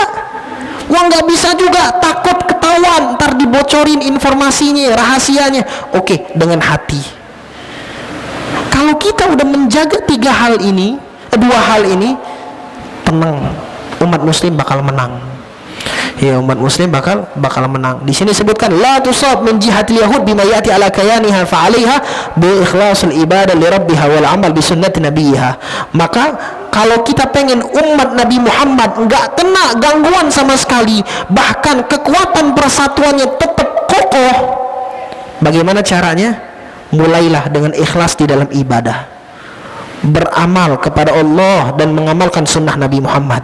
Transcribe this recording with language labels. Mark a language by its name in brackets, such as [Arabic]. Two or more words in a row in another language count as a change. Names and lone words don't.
[Indonesian] Wah, nggak bisa juga, takut ketahuan, ntar dibocorin informasinya, rahasianya. Oke, dengan hati. Kalau kita udah menjaga dua hal ini, tenang, umat muslim bakal menang. Ya, umat muslim bakal menang. Di sini sebutkan [Arabic] لا تصاب من جهة اليهود بما يأتي على كيانها فعليها بإخلاص العبادة لربها والعمل بسنة نبيها. [Indonesian] Maka kalau kita pengen umat Nabi Muhammad enggak kena gangguan sama sekali, bahkan kekuatan persatuannya tetap kokoh, bagaimana caranya? Mulailah dengan ikhlas di dalam ibadah, beramal kepada Allah dan mengamalkan sunnah Nabi Muhammad.